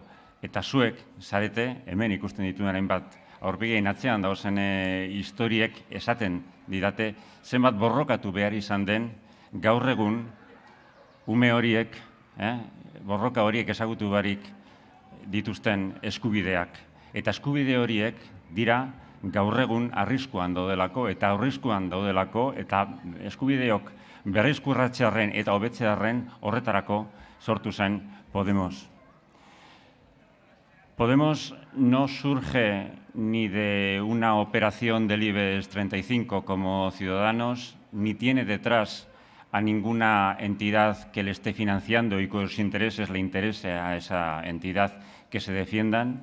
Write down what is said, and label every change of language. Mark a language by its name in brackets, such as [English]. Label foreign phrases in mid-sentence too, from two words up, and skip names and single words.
[Basque] Eta zuek, zarete, hemen ikusten dituen hainbat aurpegien atzean dauzen historiek esaten didate, zenbat borrokatu behar izan den gaur egun ume horiek, borroka horiek ezagutu barik dituzten eskubideak. Eta eskubide horiek dira gaur egun arriskuan daudelako eta eta eskubideok berrizkurratzearren eta hobetzearren horretarako sortu zen Podemos. [Spanish] Podemos no surge ni de una operación del IBEX 35 como Ciudadanos, ni tiene detrás a ninguna entidad que le esté financiando y cuyos intereses le interese a esa entidad que se defiendan.